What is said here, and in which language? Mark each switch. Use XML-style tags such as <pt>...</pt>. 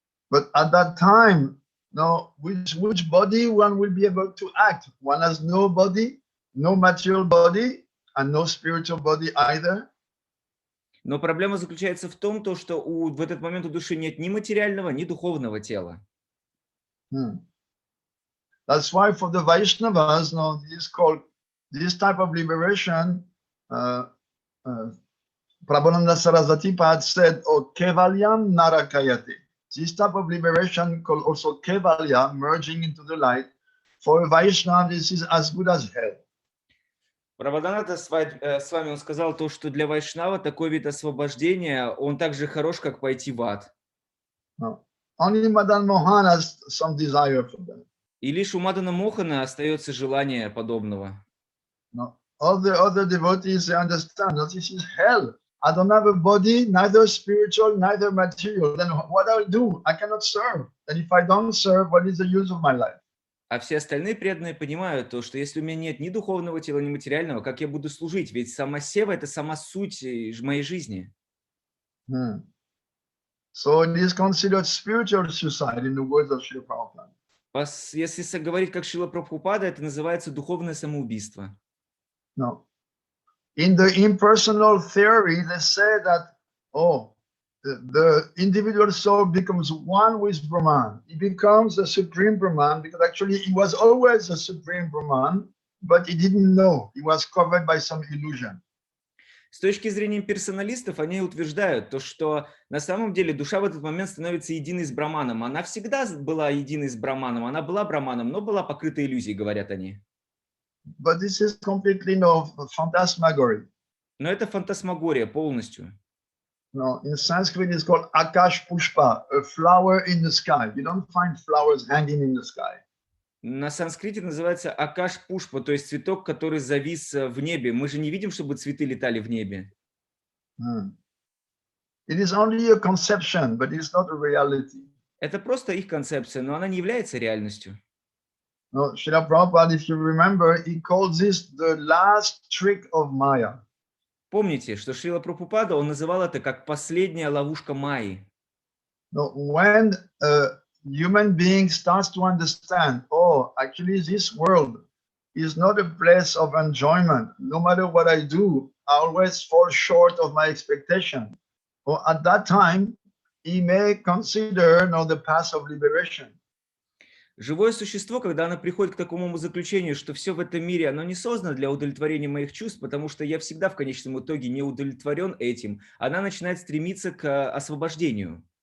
<en>But at that time, no, which body one will be able to act? One has no body, no material body, and no spiritual body either.</en> <ru>Но проблема заключается в том, что в этот момент у души нет ни материального, ни духовного тела.</ru> <en>That's why for the Vaishnavas, no, this type of liberation, Prabhupada Sarasvati Pad said, "Oh,</en> <sa>kevalyam narakayati."</sa> <en>This type of liberation called also kevalya, merging into the light. For a Vaishnava, this is as good as hell.</en> <ru>Прабхупада с вами он сказал то, что для вайшнава такой вид освобождения, он так же хорош, как пойти в ад.</ru> <en>No. Only Madan Mohan has some desire for that.</en> <ru>И лишь у Мадана Мохана остается желание подобного.</ru> <en>No. All the other devotees, they understand that this is hell. I don't have a body, neither spiritual, neither material. Then what I'll do? I cannot serve. And if I don't serve, what is the use of my life?</en> <ru>А все остальные преданные понимают то, что если у меня нет ни духовного тела, ни материального, как я буду служить? Ведь сама сева – это сама суть моей жизни.</ru> <en>So it is considered spiritual suicide in the words of Srila Prabhupada.</en> <ru>Если говорить как Шрила Прабхупада, это называется духовное самоубийство.</ru> <en>No. In the impersonal theory, they say that, the individual soul becomes one with Brahman. He becomes the supreme Brahman because actually he was always the supreme Brahman, but he didn't know. He was covered by some illusion.</en> <ru>С точки зрения персоналистов, они утверждают то, что на самом деле душа в этот момент становится единой с Брахманом. Она всегда была единой с Брахманом, она была Брахманом, но была покрыта иллюзией, говорят они.</ru> <en>But this is completely phantasmagory.</en> <ru>Но это фантасмагория полностью.</ru> <en>No, in Sanskrit it's called Akash Pushpa, a flower in the sky. You don't find flowers hanging in the sky.</en> <ru>На санскрите называется Акаш Пушпа, то есть цветок, который завис в небе. Мы же не видим, чтобы цветы летали в небе.</ru> <en>It is only a conception, but it's not a reality.</en> <ru>Это просто их концепция, но она не является реальностью.</ru> <en>No, Srila Prabhupada, if you remember, he called this the last trick of Maya.</en> <ru>Помните, что Шрила Прабхупада, он называл это как последняя ловушка Майи.</ru> <en>No, when a human being starts to understand, actually this world is not a place of enjoyment. No matter what I do, I always fall short of my expectation. At that time, he may consider the path of liberation.</en> <ru>Живое существо, когда оно приходит к такому заключению, что все в этом мире, оно не создано для удовлетворения моих чувств, потому что я всегда в конечном итоге не удовлетворен этим, она начинает стремиться к освобождению.</ru>